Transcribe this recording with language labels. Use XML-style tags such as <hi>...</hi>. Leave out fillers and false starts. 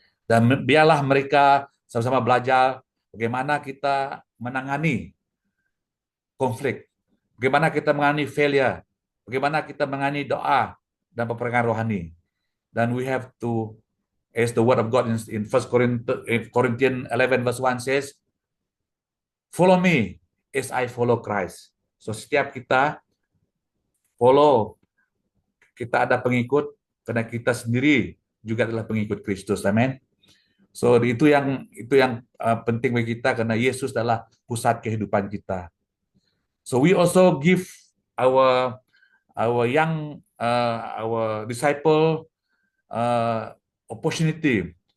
<ms>Dan biarlah mereka sama-sama belajar bagaimana kita menangani konflik, bagaimana kita menangani failure, bagaimana kita menangani doa dan peperangan rohani.</ms> <en>Dan we have to, as the word of God in 1 Corinthians 11 verse 1 says, follow me as I follow Christ.</en> <ms>So setiap kita follow, kita ada pengikut karena kita sendiri juga adalah pengikut Kristus. Amin. So itu yang penting bagi kita karena Yesus adalah pusat kehidupan kita.</ms> <en>So we also give our young our disciple opportunity.</en>